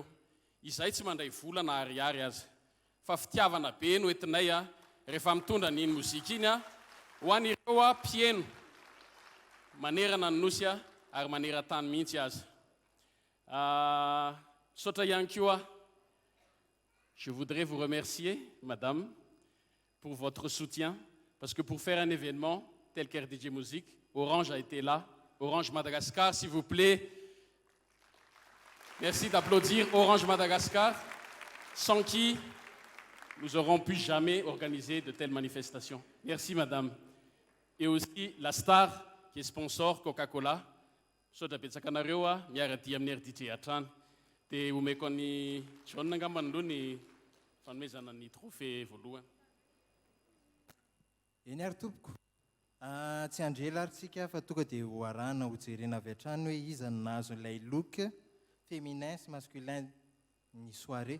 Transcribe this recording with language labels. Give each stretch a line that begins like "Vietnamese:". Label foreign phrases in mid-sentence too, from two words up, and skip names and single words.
Malagasy: Izay tsy mandray vola na ariary aza, fa fitiavana be no entinay rehefa mitondra n'iny mozika iny ho an'ireo mpieno manerana ny nosy ary manera-tany mihitsy aza. Misaotra ihany koa,
French: je voudrais vous remercier, madame, pour votre soutien, parce que pour faire un événement tel qu'RDJ Musique, Orange a été là. Orange Madagascar, s'il vous plaît. Merci d'applaudir Orange Madagascar, sans qui nous n'aurons pu jamais organiser de telles manifestations. Merci, madame. Et aussi la Star, qui est sponsor Coca-Cola.
Malagasy: Sotra betsaka anareo miara-dia amin'ny RDJ hatrany. Dia omeko ny John angambany aloha ny fanomezana ny trophée voalohany. Eny ary tompoko, tsy andrela ary tsika fa tonga dia ho arahana ho jerena avy hatrany hoe iza no nahazo ilay
French: look féminin
Malagasy: sy masculin ny soirée.